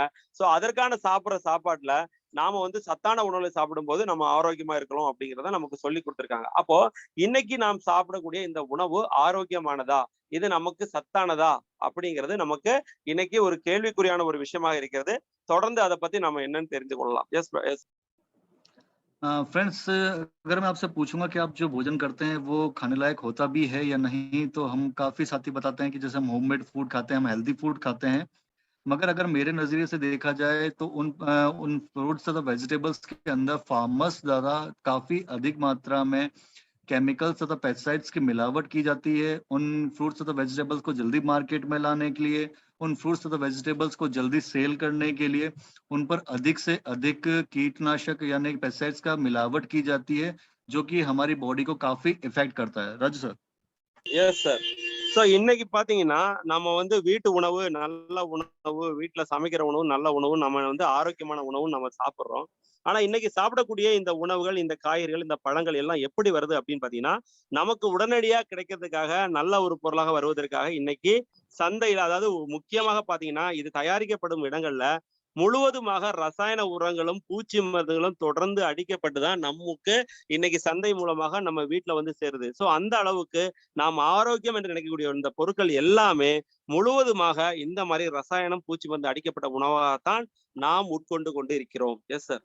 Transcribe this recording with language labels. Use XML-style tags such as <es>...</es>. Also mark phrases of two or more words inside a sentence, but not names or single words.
<ta>ஸோ அதற்கான சாப்பிட்ற சாப்பாட்டுல நாம வந்து சத்தான உணவுகளை சாப்பிடும்போது நம்ம ஆரோக்கியமா இருக்கலாம் அப்படிங்கிறத நமக்கு சொல்லி கொடுத்துருக்காங்க. அப்போ இன்னைக்கு நாம் சாப்பிடக்கூடிய இந்த உணவு ஆரோக்கியமானதா, இது நமக்கு சத்தானதா அப்படிங்கிறது நமக்கு இன்னைக்கு ஒரு கேள்விக்குறியான ஒரு விஷயமாக இருக்கிறது. தொடர்ந்து அதை பத்தி நம்ம என்னன்னு தெரிந்து கொள்ளலாம்.</ta> <en>yes yes</en> <hi>फ्रेंड्स, अगर मैं आपसे पूछूंगा कि आप जो भोजन करते हैं वो खाने लायक होता भी है या नहीं, तो हम काफी साथी बताते हैं कि जैसे हम</hi> <en>homemade food</en> <hi>खाते हैं, हम</hi> <en>healthy food</en> <hi>खाते हैं। मगर अगर मेरे नजरिए से देखा जाए तो उन फ्रूट्स तथा वेजिटेबल्स के अंदर फार्मर्स द्वारा काफी अधिक मात्रा में केमिकल्स तथा पेस्टिसाइड्स की मिलावट की जाती है। उन फ्रूट्स तथा वेजिटेबल्स को जल्दी मार्केट में लाने के लिए, उन फ्रूट्स तथा वेजिटेबल्स को जल्दी सेल करने के लिए उन पर अधिक से अधिक कीटनाशक यानी पेस्टिसाइड्स का मिलावट की जाती है, जो कि हमारी बॉडी को काफी इफेक्ट करता है। राजू सर।</hi> <en>Yes sir.</en> <ta>ஸோ இன்னைக்கு பாத்தீங்கன்னா நம்ம வந்து வீட்டு உணவு, நல்ல உணவு, வீட்டுல சமைக்கிற உணவு, நல்ல உணவு, நம்ம வந்து ஆரோக்கியமான உணவு நம்ம சாப்பிடுறோம். ஆனா இன்னைக்கு சாப்பிடக்கூடிய இந்த உணவுகள், இந்த காய்கறிகள், இந்த பழங்கள் எல்லாம் எப்படி வருது அப்படின்னு பாத்தீங்கன்னா, நமக்கு உடனடியா கிடைக்கிறதுக்காக, நல்ல ஒரு பொருளாக வருவதற்காக இன்னைக்கு சந்தையில, அதாவது முக்கியமாக பாத்தீங்கன்னா இது தயாரிக்கப்படும் இடங்கள்ல முழுவதுமாக ரசாயன உரங்களும் பூச்சி மருந்துகளும் தொடர்ந்து அடிக்கப்பட்டுதான் நமக்கு இன்னைக்கு சந்தை மூலமாக நம்ம வீட்டுல வந்து சேருது. சோ அந்த அளவுக்கு நாம் ஆரோக்கியம் என்று நினைக்கக்கூடிய இந்த பொருட்கள் எல்லாமே முழுவதுமாக இந்த மாதிரி ரசாயனம் பூச்சி மருந்து அடிக்கப்பட்ட உணவாகத்தான் நாம் உட்கொண்டு கொண்டு இருக்கிறோம்.</ta> <en>Yes sir.</en>